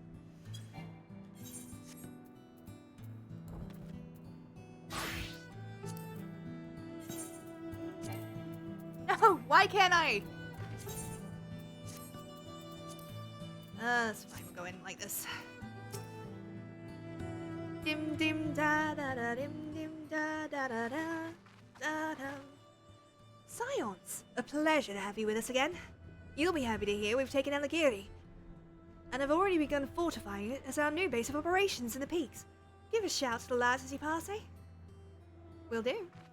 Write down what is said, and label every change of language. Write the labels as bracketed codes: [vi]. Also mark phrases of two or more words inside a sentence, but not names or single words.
[en] No, why can't I? That's fine, we'll go in like this. Dim dim da da da dim dim da da da da da da. Scions, a pleasure to have you with us again. You'll be happy to hear we've taken Alagiri, and have already begun fortifying it as our new base of operations in the peaks. Give a shout to the lads as you pass, eh? Will do.